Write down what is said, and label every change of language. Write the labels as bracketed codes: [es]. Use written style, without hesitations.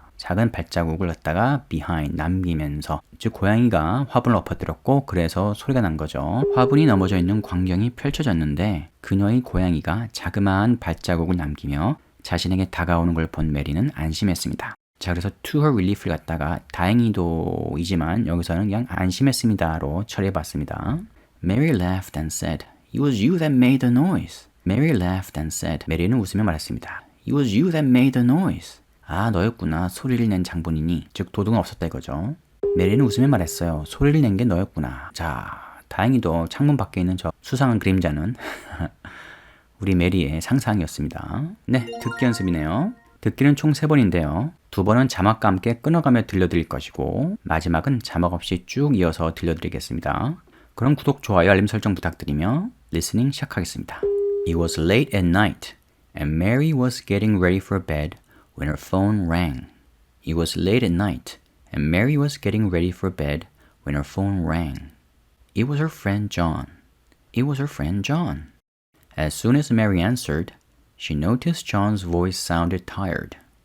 [ko] 작은 발자국을 갖다가 behind, 남기면서 즉 고양이가 화분을 엎어뜨렸고 그래서 소리가 난 거죠. 화분이 넘어져 있는 광경이 펼쳐졌는데 그녀의 고양이가 자그마한 발자국을 남기며 자신에게 다가오는 걸 본 메리는 안심했습니다. 자, 그래서 to her relief를 갖다가 다행히도이지만 여기서는 그냥 안심했습니다로 처리해봤습니다. [en] Mary laughed and said, It was you that made the noise. Mary laughed and said, [ko] 메리는 웃으며 말했습니다. [en] It was you that made the noise. [ko] 아, 너였구나. 소리를 낸 장본인이. 즉 도둑은 없었다 이거죠. 메리는 웃으며 말했어요. 소리를 낸 게 너였구나. 자, 다행히도 창문 밖에 있는 저 수상한 그림자는 우리 메리의 상상이었습니다. 네, 듣기 연습이네요. 듣기는 총 3번인데요. 2번은 자막과 함께 끊어가며 들려드릴 것이고 마지막은 자막 없이 쭉 이어서 들려드리겠습니다. 그럼 구독, 좋아요, 알림 설정 부탁드리며 리스닝 시작하겠습니다. [en] It was late at night and Mary was getting ready for bed when her phone rang. It was late at night and Mary was getting ready for bed when her phone rang. It was her friend John. It was her friend John. As soon as Mary answered, she noticed John's voice sounded tired.